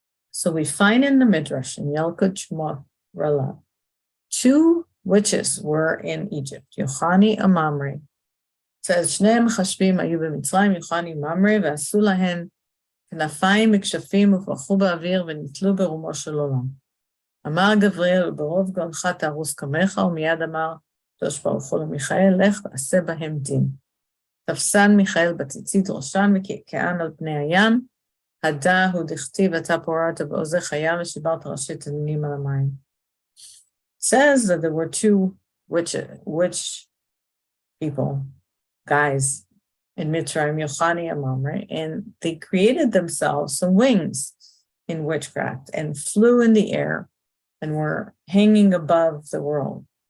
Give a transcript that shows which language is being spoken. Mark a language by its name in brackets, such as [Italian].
[English] So we find in the Midrash, in Yalkut Shmot Rala, 2 witches were in Egypt, Yochani and Mamre. It says, [Hebrew] Shneim Chashvim ayu b'Mitzrayim, Yochani Mamre, v'asu lahen כנפיים מקשפים ופרחו באוויר ונתלו ברומו של עולם. אמר גבריאל, ברוב גאונך תהרוס כמך, ומיד אמר, קדוש ברוך הוא למיכאל, לך ועשה בהם דין. תפסן מיכאל בציצית ראשן וקעקען על פני הים, הדא הוא דכתיב, אתה פוררת בעוזך הים ושיברת ראשי תנינים על המים. [English] It says that there were 2 witch people, guys, in Mitzrayim, Yochani and Mamre, and they created themselves some wings in witchcraft and flew in the air and were hanging above the world.